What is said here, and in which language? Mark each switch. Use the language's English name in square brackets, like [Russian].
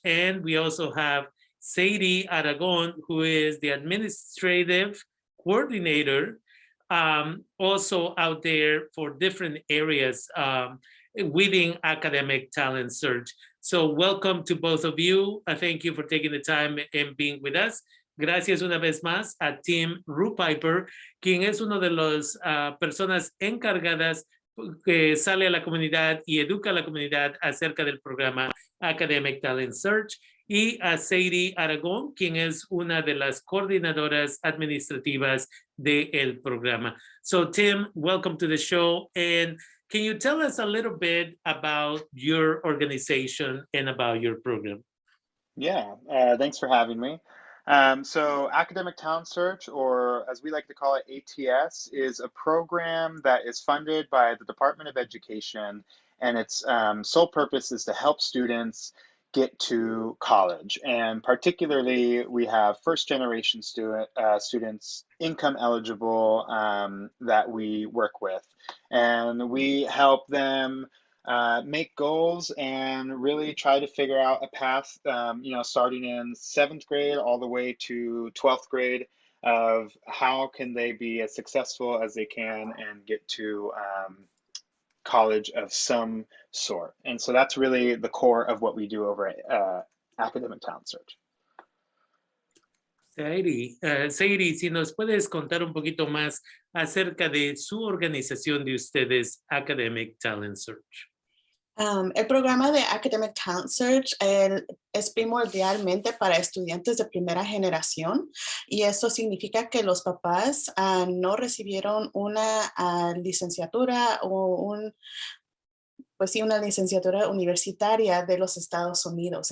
[English] And we also have Sadie Aragon, who is the administrative coordinator, also out there for different areas within academic talent search. So welcome to both of you. Thank you for taking the time and being with us. [Spanish] Gracias una vez más a Tim Rupiper, quien es uno de las personas encargadas que sale a la comunidad y educa a la comunidad acerca del programa Academic Talent Search, y a Sadie Aragón, quien es una de las coordinadoras administrativas del programa. [English] So Tim, welcome to the show. And can you tell us a little bit about your organization and about your program? Yeah, thanks for having me. So Academic Talent Search, or as we like to call it, ATS, is a program that is funded by the Department of Education, and its sole purpose is to help students get to college. And particularly, we have first-generation students, income eligible, that we work with. And we help them make goals and really try to figure out a path, starting in 7th grade all the way to 12th grade, of how can they be as successful as they can and get to college of some sort. And so that's really the core of what we do over at Academic Talent Search. [Spanish] Sadie, si nos puedes contar un poquito más acerca de su organización de ustedes, Academic Talent Search. El programa de Academic Talent Search es primordialmente para estudiantes de primera generación, y eso significa que los papás no recibieron una licenciatura o una licenciatura universitaria de los Estados Unidos.